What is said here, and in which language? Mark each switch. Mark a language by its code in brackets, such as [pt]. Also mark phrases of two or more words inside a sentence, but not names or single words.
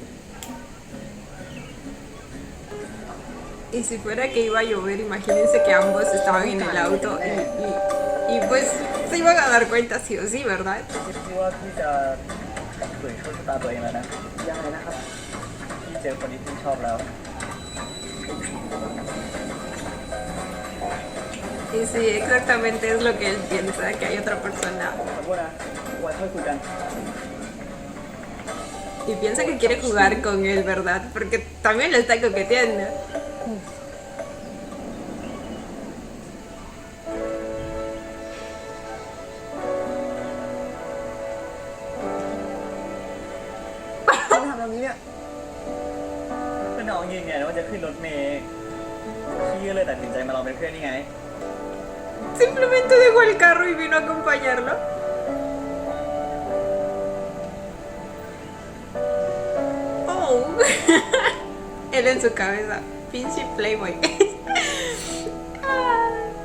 [es] Y si fuera que iba a llover, imagínense que ambos estaban en el auto y pues se iban a dar cuenta sí o sí, ¿verdad? [th] พี่ว่าพี่จะฝืนโชคชะตาตัวเองแล้วนะ ยังไงนะครับ พี่เจอคนที่พี่ชอบแล้ว [es] Y sí, exactamente es lo que él piensa, que hay otra persona. [th] ขอโทษนะไว้ค่อยคุยกัน [es] Y piensa que quiere jugar con él, ¿verdad? Porque también lo está coqueteando. [th] ทำแบบนี้เนี่ย ก็น้องยืนยันว่าจะขึ้นรถเมล์พี่ก็เลยตัดสินใจมาลองเป็นเพื่อนนี่ไง [es] Simplemente dejó el carro y vino a acompañarlo. Oh. Él en su cabeza. Pinche Playboy. Ah.